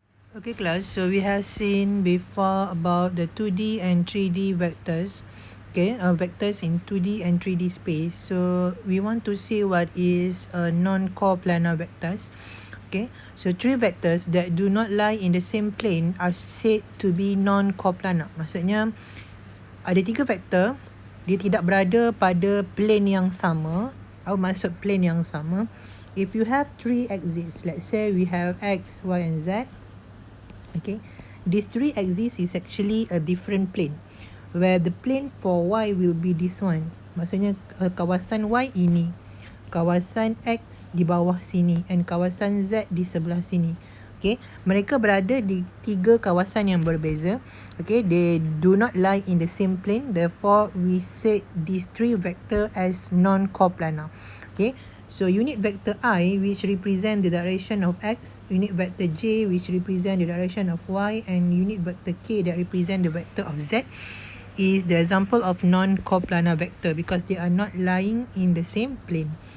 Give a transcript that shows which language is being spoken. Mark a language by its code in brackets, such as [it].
[en] Okay class, so we have seen before about the 2D and 3D vectors. Okay, vectors in 2D and 3D space. So we want to see what is non-coplanar vectors. Okay, so three vectors that do not lie in the same plane are said to be non-coplanar. [ms] Maksudnya ada tiga vektor, dia tidak berada pada plane yang sama. Atau maksud plane yang sama. [en] If you have three axes, let's say we have x, y and z. Okay, these three axes is actually a different plane, where the plane for y will be this one. [ms] Maksudnya kawasan y ini, kawasan x di bawah sini, and kawasan z di sebelah sini. Okay, mereka berada di tiga kawasan yang berbeza. [en] Okay, they do not lie in the same plane, therefore we say these three vector as non-coplanar. Okay, so unit vector I, which represent the direction of x, unit vector j, which represent the direction of y, and unit vector k that represent the vector of z, is the example of non-coplanar vector because they are not lying in the same plane.